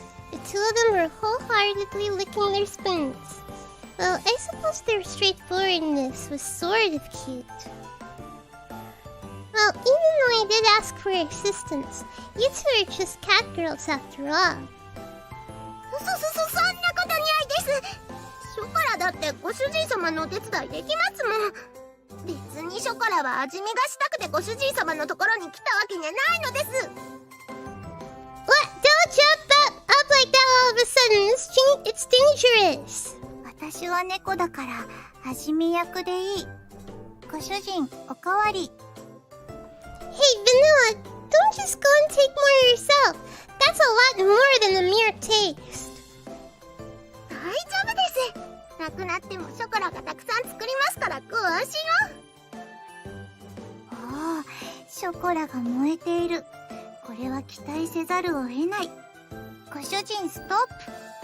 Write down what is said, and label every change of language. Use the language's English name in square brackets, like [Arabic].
[English] The two of them were wholeheartedly licking their spoons. Well, I suppose their straightforwardness was sort of cute. Well, even though I did ask for assistance, you two are just catgirls after all. [Japanese] そんなことないですショコラだってご主人様のお手伝いできますもん別にショコラは味見がしたくてご主人様のところに来たわけじゃないのです [English] What? Don't jump up like that all of a sudden. It's dangerous. [Japanese] 私は猫だから味見役でいいご主人おかわり [English] Hey, Vanilla, don't just go and take more yourself. That's a lot more than a mere taste. [Japanese] 大丈夫ですなくなってもショコラがたくさん作りますからご安心をおおショコラが燃えているこれは期待せざるを得ないご主人ストップ